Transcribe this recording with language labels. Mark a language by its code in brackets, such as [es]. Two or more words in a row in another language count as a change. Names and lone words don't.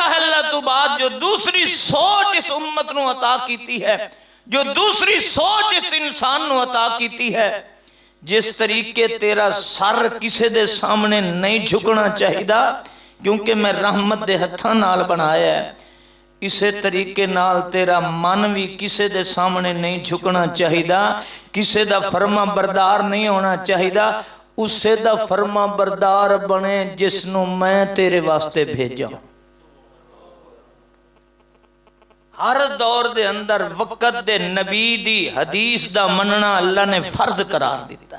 [ar] الا اللہ [pa] تو بعد جو دوسری سوچ اس امت نو عطا کیتی ہے، جو دوسری سوچ اس انسان نو عطا کیتی ہے، جس طریقے تیرا سر کسے دے سامنے نہیں جھکنا چاہیدا کیونکہ میں رحمت دے ہتھاں نال بنایا ہے، اسے طریقے نال تیرا من بھی کسے دے سامنے نہیں جھکنا چاہیدا، کسے دا فرما بردار نہیں ہونا چاہیدا، اسے دا فرما بردار بنے جس نو میں تیرے واسطے بھیجا۔ ہر دور دے اندر وقت دے نبی دی حدیث دا مننا اللہ نے فرض قرار دیتا ہے۔